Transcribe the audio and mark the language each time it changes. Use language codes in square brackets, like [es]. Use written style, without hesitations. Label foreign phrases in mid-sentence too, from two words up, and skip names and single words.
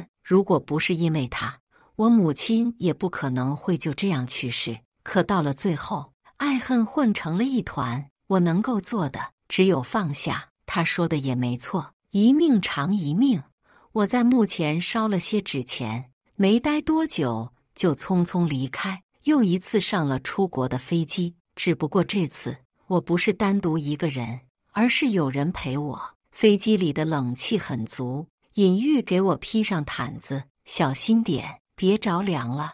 [zh] 如果不是因為她，我母親也不可能會就這樣去世。可到了最後，愛恨混成了一團，我能夠做的只有放下。他說的也沒錯，一命償一命。我在墓前燒了些紙錢，沒待多久就匆匆離開，又一次上了出國的飛機。只不過這次我不是單獨一個人，而是有人陪我。飛機裡的冷氣很足，尹玉給我披上毯子，小心點，別着涼了。